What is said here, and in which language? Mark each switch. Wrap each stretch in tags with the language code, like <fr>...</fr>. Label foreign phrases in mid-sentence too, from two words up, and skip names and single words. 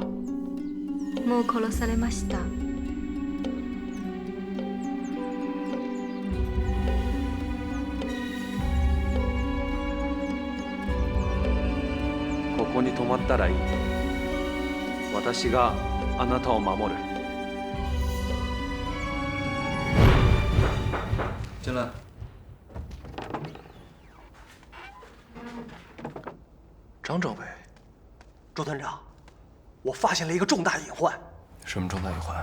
<ja>もう殺されました。ここに泊まったらいい。私があなたを守る。</ja> <zh>进来。张政委，周团长，我发现了一个重大隐患。什么重大隐患？</zh>